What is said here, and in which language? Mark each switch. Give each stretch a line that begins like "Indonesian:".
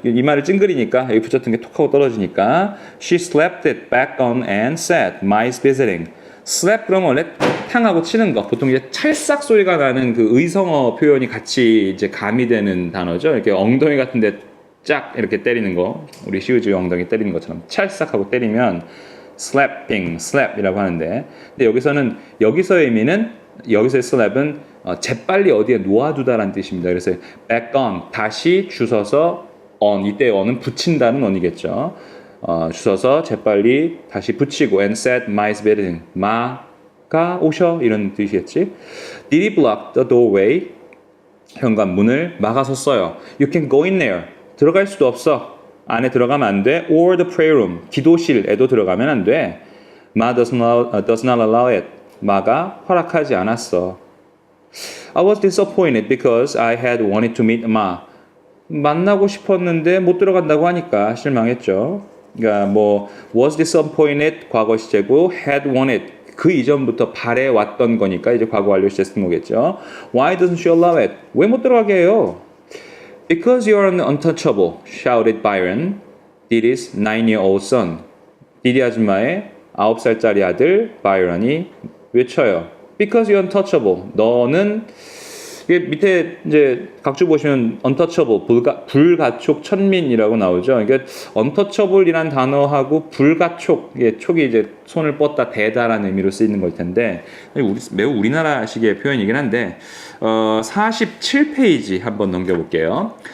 Korean: 이마를 찡그리니까 여기 붙였던 게 톡 하고 떨어지니까
English: She slapped it back on and said, "Mice visiting."
Korean: slap 그러면 원래 탕하고 치는 거, 보통 이제 찰싹 소리가 나는 그 의성어 표현이 같이 이제 가미되는 단어죠. 이렇게 엉덩이 같은데 쫙 이렇게 때리는 거, 우리 시우지 엉덩이 때리는 것처럼 찰싹하고 때리면 slap이라고 하는데, 근데 여기서의 의미는 여기서의 slap은 재빨리 어디에 놓아두다라는 뜻입니다. 그래서 back on 다시 주워서 on, 이때 on은 붙인다는 on이겠죠. 주워서 재빨리 다시 붙이고
English: and said mice visiting,
Korean: 마가 오셔 이런 뜻이겠지.
English: Did he block the doorway?
Korean: 현관문을 막아섰어요.
English: You can go in there.
Korean: 들어갈 수도 없어. 안에 들어가면 안 돼.
English: Or the prayer room.
Korean: 기도실에도 들어가면 안 돼.
English: Ma does not allow it.
Korean: 마가 허락하지 않았어.
English: I was disappointed because I had wanted to meet Ma.
Korean: 만나고 싶었는데 못 들어간다고 하니까 실망했죠. 그러니까 뭐 was disappointed 과거 시제고 had wanted 그 이전부터 바래왔던 거니까 이제 과거 완료 시제 쓴 거겠죠.
English: Why doesn't she allow it?
Korean: 왜 못 들어가게 해요?
English: Because you're an untouchable, shouted Byron, Diddy's 9-year-old son.
Korean: 디디 아줌마의 9살짜리 아들 바이런이 외쳐요.
English: Because you're untouchable.
Korean: 너는 이게 밑에 이제 각주 보시면 untouchable, 불가촉 천민이라고 나오죠. 이게 untouchable이란 단어하고 불가촉, 이게 촉이 이제 손을 뻗다 대다라는 의미로 쓰이는 걸 텐데 매우 우리나라식의 표현이긴 한데 47페이지 한번 넘겨볼게요.